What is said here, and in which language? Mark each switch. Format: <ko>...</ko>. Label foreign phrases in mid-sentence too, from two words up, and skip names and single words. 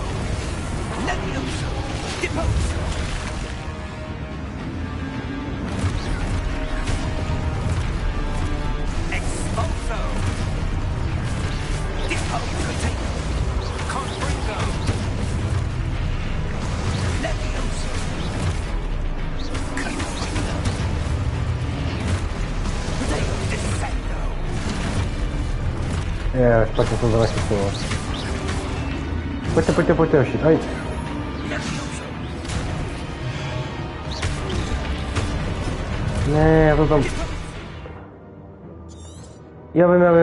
<la>Levioso! Deposo! Expulso! Deposo! Confringo! Levioso! Confringo! Defendo!</la> <cs>Špatně jsem to nechytil. Pojďte, hoši, aj. Ne, já to tam... Já vím.</cs>